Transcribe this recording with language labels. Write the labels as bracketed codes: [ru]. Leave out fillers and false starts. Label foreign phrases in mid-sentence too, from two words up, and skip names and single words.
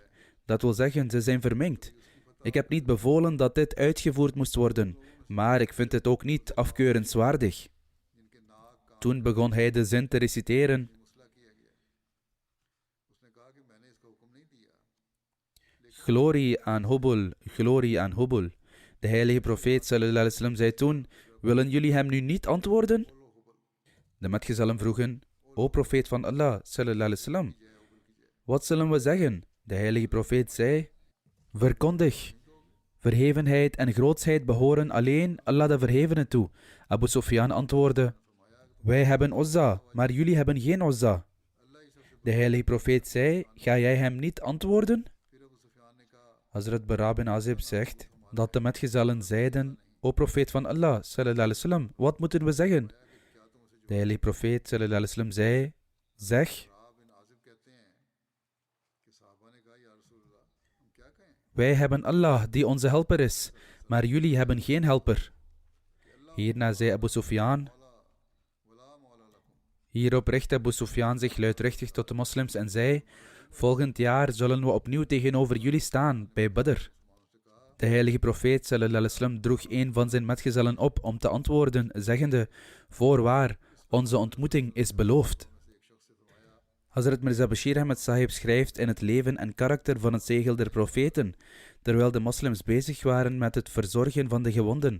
[nl] Dat wil zeggen, ze zijn verminkt. Ik heb niet bevolen dat dit uitgevoerd moest worden, maar ik vind het ook niet afkeurenswaardig. Toen begon hij de zin te reciteren: glorie aan Hubul, glorie aan Hubul. De heilige profeet [ar] صلى الله عليه وسلم [nl] zei toen: willen jullie hem nu niet antwoorden? De metgezellen vroegen: o profeet van Allah [ar] صلى الله عليه وسلم, [nl] wat zullen we zeggen? De heilige profeet zei: verkondig. Verhevenheid en grootsheid behoren alleen Allah de Verhevene toe. Abu Sufyan antwoordde: wij hebben Uzza, maar jullie hebben geen Uzza. De heilige profeet zei: ga jij hem niet antwoorden? Hazrat Bara bin Azib zegt dat de metgezellen zeiden: o profeet van Allah [ar] صلى الله عليه وسلم, [nl] wat moeten we zeggen? De heilige profeet [ar] صلى الله عليه وسلم [nl] zei: zeg. Wij hebben Allah die onze helper is, maar jullie hebben geen helper. Hierna zei Abu Sufyan: Hierop richtte Abu Sufyan zich luidruchtig tot de moslims en zei: volgend jaar zullen we opnieuw tegenover jullie staan bij Badr. De heilige profeet [ar] صلى الله عليه وسلم [nl] droeg een van zijn metgezellen op om te antwoorden, zeggende: voorwaar, onze ontmoeting is beloofd. Hazrat Mirza Bashir Ahmed Sahib schrijft in het leven en karakter van het zegel der profeten, terwijl de moslims bezig waren met het verzorgen van de gewonden.